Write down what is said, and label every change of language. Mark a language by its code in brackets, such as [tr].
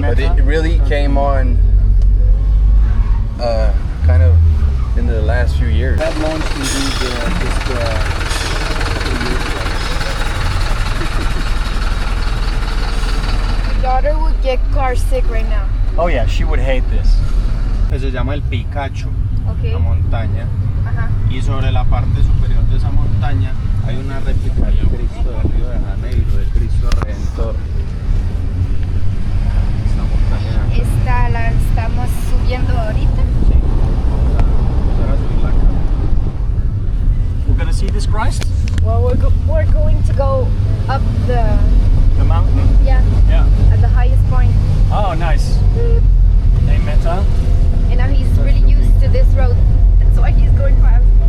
[en] But it really came on kind of in the last few years. That launched indeed just 2 years ago. My daughter would get car sick right now. Oh yeah, she would hate this. [es] Se llama el Picacho, [en] Okay. [es] la montaña. Ajá. Y sobre la parte superior de esa montaña hay una réplica del Cristo de Río de Janeiro, del Cristo Redentor. Esta montaña. Esta la estamos subiendo ahorita. Sí. Vamos a subir la cara. [en] We're gonna see this Christ? Well, we're going to go up the, The mountain? yeah, Yeah. at the highest point. Oh, nice. Hey, Meta. And now he's really used to this road. That's why he's going fast.